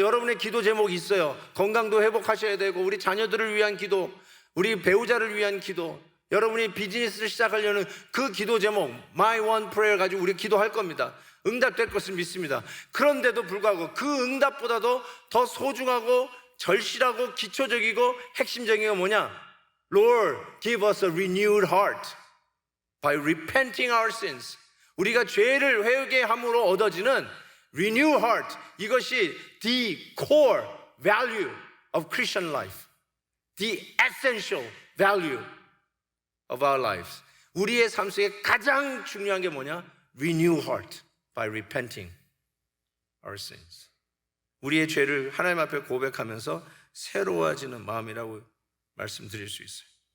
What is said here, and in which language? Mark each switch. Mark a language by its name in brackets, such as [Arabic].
[Korean] 여러분의 기도 제목이 있어요. 건강도 회복하셔야 되고, 우리 자녀들을 위한 기도, 우리 배우자를 위한 기도, 여러분이 비즈니스를 시작하려는 그 기도 제목, My One Prayer 가지고 우리 기도할 겁니다. 응답될 것을 믿습니다. 그런데도 불구하고 그 응답보다도 더 소중하고 절실하고 기초적이고 핵심적인 게 뭐냐? [English] Lord, give us a renewed heart by repenting our sins. [Korean] 우리가 죄를 회개함으로 얻어지는 [English] renewed heart, [Korean] 이것이 [English] the core value of Christian life, the essential value of our lives. [Korean] 우리의 삶 속에 가장 중요한 게 뭐냐? [English] Renewed heart by repenting our sins. [Korean] 우리의 죄를 하나님 앞에 고백하면서 새로워지는 마음이라고 말씀드릴 수 있어요.